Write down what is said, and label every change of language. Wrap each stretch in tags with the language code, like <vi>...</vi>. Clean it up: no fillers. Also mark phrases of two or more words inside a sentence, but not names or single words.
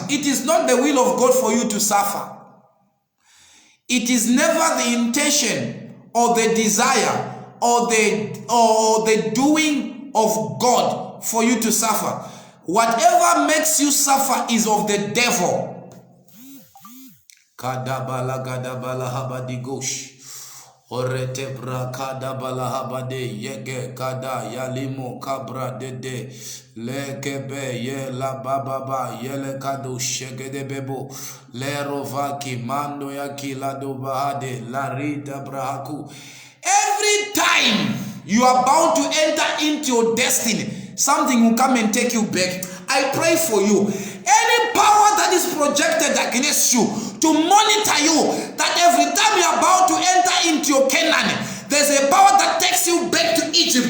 <en>It is not the will of God for you to suffer. It is never the intention or the desire or the doing of God for you to suffer. Whatever makes you suffer is of the devil. Kadabala gadabala habadigosh. Orete brakada balahabade yege kada yalimo kabra dede lekebe ye la bababa yele kado shegede bebo le rovaki mando yakila do bahade la rida brahaku. Every time you are bound to enter into your destiny, something will come and take you back. I pray for you. Any power that is projected against you to monitor you, that every time you are about to enter into your Canaan, there's a power that takes you back to Egypt.</en>